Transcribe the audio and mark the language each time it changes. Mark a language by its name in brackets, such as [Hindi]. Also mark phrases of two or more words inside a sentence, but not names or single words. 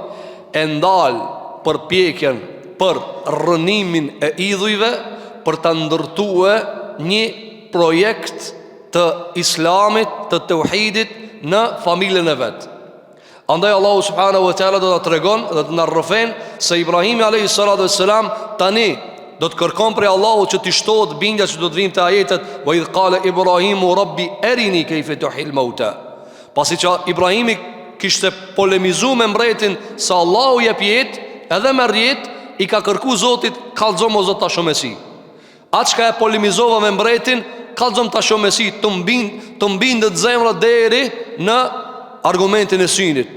[Albanian] e ndal përpjekjen për rrënimin e idhujve, për ta ndërtuar një projekt të islamit, të tauhidit në familjen e vet. Andaj Allahu [Arabic] سبحانه وتعالى [Albanian] do ta tregon dhe të na rrëfen se Ibrahimi [Arabic] عليه الصلاة والسلام [Albanian] tani do të kërkon prej Allahut që t'i shtohet bindja që do të vijnë te ajetet [Arabic] وإذ قال إبراهيم رب أرني كيف تحيي الموتى. [Albanian] Pasi që Ibrahimi kishte polemizuar me mbretin se Allahu jep jetë, edhe me rjet i ka kërku Zotit, kallëzom o Zot ta shomesi. Atë çka e polemizova me mbretin, kallëzom ta shomesi, të mbindet zemra deri në argumentin e synit.